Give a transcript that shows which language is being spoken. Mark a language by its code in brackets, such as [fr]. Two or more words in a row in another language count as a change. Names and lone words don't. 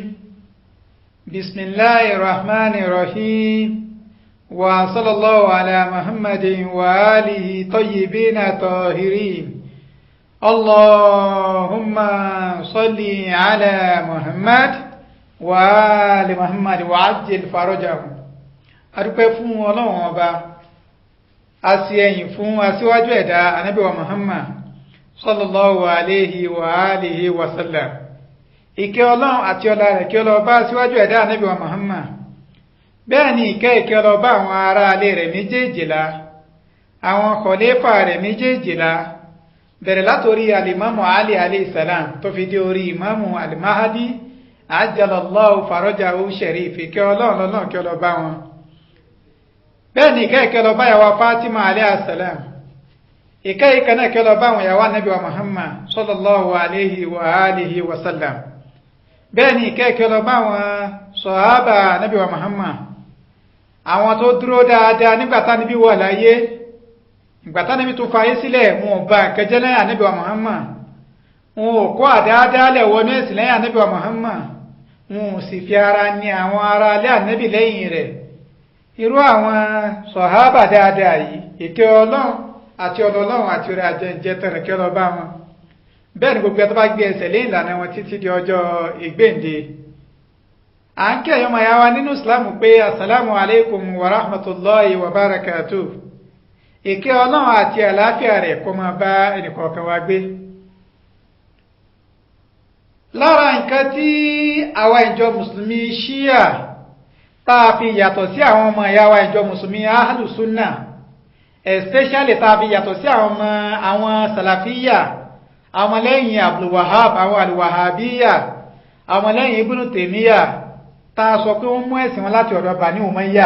[ar] بسم الله الرحمن الرحيم. وصلى الله على محمد وآله طيبين طاهرين. اللهم صل على محمد وآل محمد وعجل فرجهم. [yo] adúpẹ́ fún Ọlọ́run Ọba, a sì ẹ̀yìn fún aṣíwájú ẹ̀dá Ànábì wa Muhammad [ar] صلى الله عليه وآله وسلم. [yo] Ìkẹ́ Ọlọ́run àti ọlá rẹ̀ kí ó lọ bá aṣíwájú ẹ̀dá Ànábì wa Muhammad, bẹ́ẹ̀ ni ìkẹ́ lọ bá àwọn ará ilé rẹ̀ méjèèjìlá, àwọn khalifa rẹ̀ méjèèjìlá, bẹ̀rẹ̀ látorí alimamu Ali [ar] عليه السلام [yo] tó fi dé orí imamu al-Mahdi [ar] عجل الله فرجه الشريف. [yo] Ìkẹ́ Ọlọ́run kí ó lọ bá wọn, bẹ́ẹ̀ ni ìkẹ́ lọ bá yàwó Fatima [ar] عليه السلام, [yo] ìkẹ́ náà kí ó lọ bá àwọn yàwó Ànábì wa Muhammad [ar] صلى الله عليه وآله وسلم, [yo] bẹ́ẹ̀ ni ìkẹ́ lọ bá àwọn sọ̀hábà Ànábì wa Muhammad, àwọn tó dúró dáadáa nígbàtá níbi wà láyé, ìgbàtá níbi tó fayé sílẹ̀, wọn ò bá kẹjẹ́ lẹ́yìn Ànábì wa Muhammad, wọn ò kó àdáadáalẹ̀ wọnú ẹ̀sìn lẹ́yìn Ànábì wa Muhammad, wọn ò sì fi ara ní àwọn ará alẹ́ Ànábì lẹ́yìn rẹ̀. Irú àwọn sọ̀hábà dáadáa yìí, ìkẹ́ Ọlọ́run àti Ọlọ́run àti orí ajẹ́jẹ́ tẹ̀rẹ̀ kí ọlọ́bá wọn, bẹ́ẹ̀ ni gbogbo ẹ̀ tó bá gbé ẹsẹ̀ lé ìlànà wọn títí di ọjọ́ ìgbéǹde. À ń kí ẹ̀yọ́ màá wa nínú ìsìlámù pé [ar] السلام عليكم ورحمة الله وبركاته. [yo] Ìkẹ́ Ọlọ́run àti àlàáfíà rẹ̀ kó máa bá ẹnìkọ̀ọ̀kan wa gbé. Lára nǹkan tí àwa ìjọ mùsùlùmí ṣíà tá a fi yàtọ̀ sí àwọn ọmọ ìyá wa ìjọ mùsùlùmí [ar] أهل السنة, [yo] especially tá a fi yàtọ̀ sí àwọn salafiyya, àwọn lẹ́yìn Abdul Wahhab, àwọn al-Wahhabiyya, àwọn lẹ́yìn Ibn Taymiyyah, tá a sọ pé wọ́n mú ẹ̀sìn wọn láti ọ̀dọ̀ Bani Umayyah.